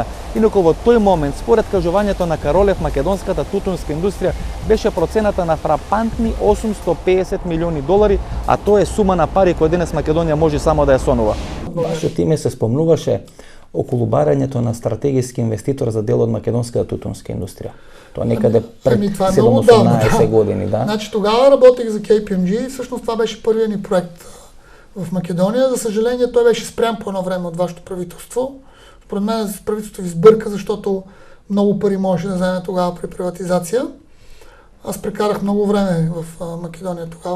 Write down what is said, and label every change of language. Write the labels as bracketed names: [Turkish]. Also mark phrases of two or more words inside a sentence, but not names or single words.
[Macedonian] Инаку во тој момент, според кажувањето на Каролев, македонската тутунска индустрија беше процената на фрапантни $850 милиони, а тоа е сума на пари која денес Македонија може само да ја сонува. Вашето име се спомнуваше околу барањето на стратегиски инвеститор за дел од македонската тутунска индустрија. Тоа некаде пред 17-18 години, да? [Bulgarian] Значи, тогава работех за KPMG и всъщност това беше първият ни проект в Македония. За съжаление, той беше спрян по едно време от вашето правителство. Според мен правителството ви сбърка, защото много пари можеше да вземе тогава при приватизация. Аз прекарах много време в Македония тогава.